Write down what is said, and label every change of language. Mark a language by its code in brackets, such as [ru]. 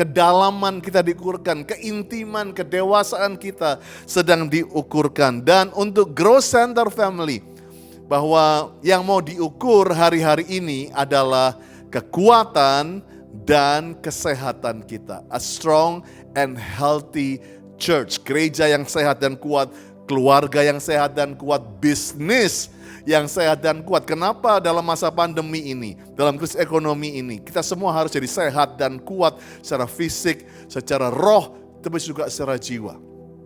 [id] Kedalaman kita diukurkan. Keintiman, kedewasaan kita sedang diukurkan. Dan untuk Growth Center Family, bahwa yang mau diukur hari-hari ini adalah kekuatan dan kesehatan kita. [en] A strong and healthy church. [id] Gereja yang sehat dan kuat. Keluarga yang sehat dan kuat. Bisnis yang sehat dan kuat. Kenapa dalam masa pandemi ini, dalam krisis ekonomi ini, kita semua harus jadi sehat dan kuat secara fisik, secara roh, tapi juga secara jiwa.